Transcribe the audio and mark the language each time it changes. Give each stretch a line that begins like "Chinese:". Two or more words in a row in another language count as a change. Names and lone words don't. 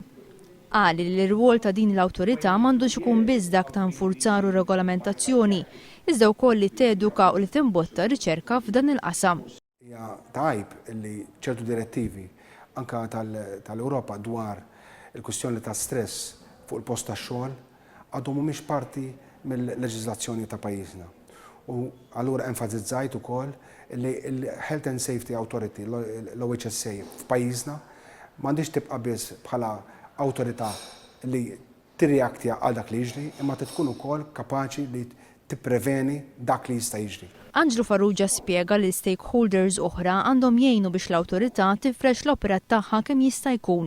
Maltese: Qal li l-irwol ta' din l-awtorità m'għandux ikun biss dak ta' nfurzar u regolamentazzjoni, iżda wkoll li teduka u li timbotta r-ricerka f'dan il-qasam. Hija tajb li ċertu direttivi anke tal-Ewropa dwar il-kwistjoni ta' stress fuq il-post tax-xogħol għadhom mhumiex parti mill-leġiżlazzjoni ta' pajjiżna. U allura enfasizzajt ukoll li l-Health and Safety Authority, l-OHSA f'pajjiżna m'għandix tibqa' biss bħala awtorità li tirreaktja għal dak li jiġri, imma tkun ukoll kapaċi li tippreveni dak li jista' jiġri. Anglu Farrugia spjega li stakeholders oħra għandhom jgħinu biex l-awtorità tifrex l-opera tagħha kemm jista' jkun.